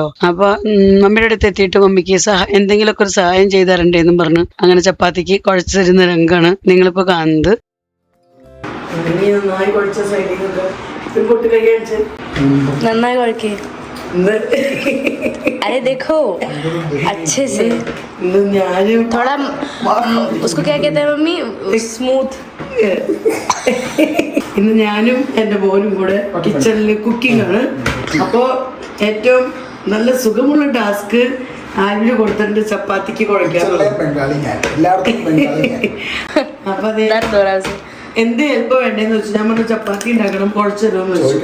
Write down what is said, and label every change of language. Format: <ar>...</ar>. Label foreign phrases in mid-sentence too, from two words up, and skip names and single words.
<ml>അപ്പൊ മമ്മിയുടെ അടുത്ത് എത്തിയിട്ട് മമ്മിക്ക് എന്തെങ്കിലുമൊക്കെ ഒരു സഹായം ചെയ്ത് തരണ്ടേന്നും പറഞ്ഞ് അങ്ങനെ ചപ്പാത്തിക്ക് കുഴച്ചു തരുന്ന രംഗാണ് നിങ്ങളിപ്പോ കാണുന്നത്. നന്നായി കുഴച്ച സൈഡിലൊക്കെ നന്നായി കുഴക്കേ</ml> <hi>अरे देखो अच्छे से</hi> <ml>ഇന്ന് ഞാനും</ml> <hi>थोड़ा उसको क्या कहते हैं मम्मी स्मूथ</hi> <ml>ഇന്ന് ഞാനും എൻ്റെ മോനും കൂടെ</ml> <en>kitchen-il cooking</en> <ml>ആണ്. അപ്പോൾ ഏറ്റവും നല്ല സുഖമുള്ള ടാസ്ക് ആൽവിന് കൊടുത്തിട്ടുണ്ട് ചപ്പാത്തിക്ക് കുഴയ്ക്കാൻ. അപ്പൊ അതെ എന്ത് ഹെൽപ്പ് വേണ്ടതെന്ന് വെച്ചാൽ ഞാൻ പറഞ്ഞു ചപ്പാത്തി ഉണ്ടാക്കണം കുഴച്ചിടുമെന്ന് വെച്ചു.</ml>